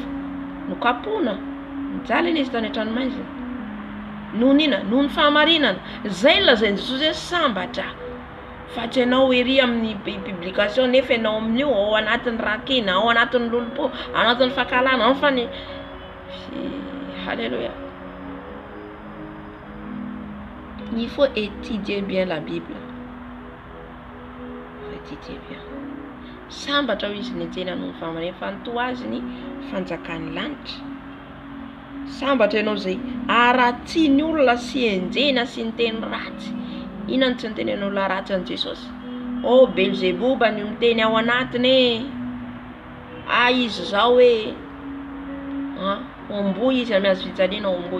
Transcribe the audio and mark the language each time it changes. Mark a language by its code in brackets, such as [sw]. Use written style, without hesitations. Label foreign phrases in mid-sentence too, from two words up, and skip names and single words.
[mg] Nokapoana. Nijaly izy tany ohatrany maizina. Noho n'inona? Noho ny fahamarinana. Izay lazain'i Jesosy hoe sambatra. Fa tsy ianao ery amin'ny publication nefa ianao amin'io ao anatin'ny rakina, ao anatin'ny lolopo, ao anatin'ny fakalana, ao fa ny Alléluia. [fr] Il faut étudier bien la Bible. Il faut étudier bien. [mg] Sambatra ho izy nienjena noho ny fahamarina fa ny toa azy ny fanjakan'ny lanitra. Sambatra ianao zay aratsiany olona sy enjena sy ny teny ratsy. Inona tsy niteny olona ratsy an Jesosy? Oh Belzebuba ny miteny ao anatiny izy zao hoe omboy izy amy azo fijaliana omboy.